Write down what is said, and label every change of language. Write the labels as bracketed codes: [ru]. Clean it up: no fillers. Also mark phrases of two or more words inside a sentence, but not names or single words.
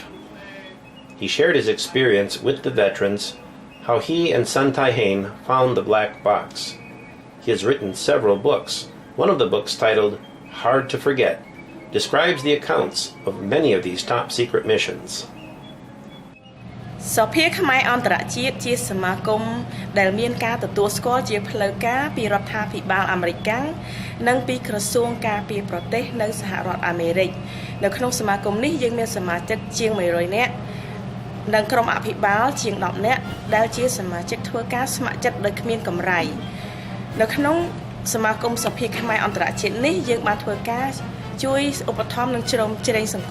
[en] He shared his experience with the veterans, how he and Sun Tai Hain found the Black Box. He has written several books. One of the books, titled Hard to Forget, describes the accounts of many of these top-secret missions. [km] សភាខ្មែរអន្តរជាតិជាសមាគមដែលមានការទទួលស្គាល់ជាផ្លូវការពីរដ្ឋាភិបាលអាមេរិកនិងពីក្រសួងការពារប្រទេសនៅសហរដ្ឋអាមេរិកនៅក្នុងសមាគមនេះយើងមានសមាជិកជាង100នាក់និងក្រុមអភិបាលជាង10នាក់ដែលជាសមាជិកធ្វើការស្ម័គ្រចិត្តដោយគ្មានកម្រៃនៅក្នុងសមាគមសភាខ្មែរអន្តរជាតិនេះយើងបានធ្វើការជួយឧបត្ថម្ភនិងជ្រោមជ្រែងសង្គ